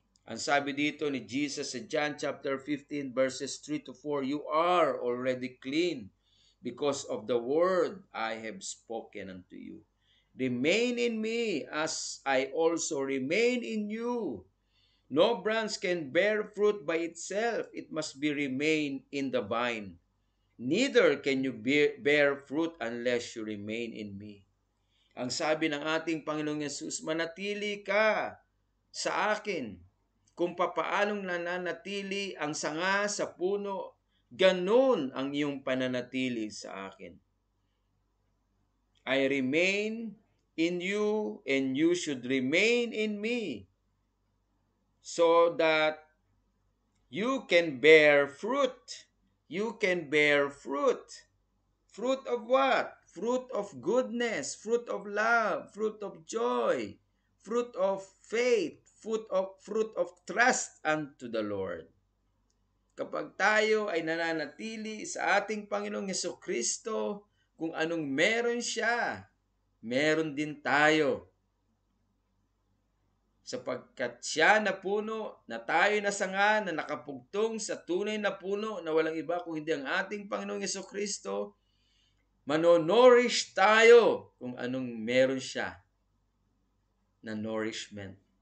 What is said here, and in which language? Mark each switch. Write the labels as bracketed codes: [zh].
[tl] Ang sabi dito ni Jesus sa [en] John chapter 15 verses 3 to 4, you are already clean because of the word I have spoken unto you. Remain in me as I also remain in you. No branch can bear fruit by itself. It must be remain in the vine. Neither can you bear fruit unless you remain in me. [tl] Ang sabi ng ating Panginoong Yesus, manatili ka sa akin. Kung papaanong nananatili ang sanga sa puno, ganun ang iyong pananatili sa akin. [en] I remain in you and you should remain in me so that you can bear fruit. You can bear fruit. Fruit of what? Fruit of goodness, fruit of love, fruit of joy, fruit of faith, fruit of trust unto the Lord. [tl] Kapag tayo ay nananatili sa ating Panginoong Hesukristo, kung anong meron siya, meron din tayo. Sapagkat siya na puno, na tayo na sanga, na nakapugtong sa tunay na puno, na walang iba kung hindi ang ating Panginoong Hesukristo, manonorish tayo kung anong meron siya na nourishment.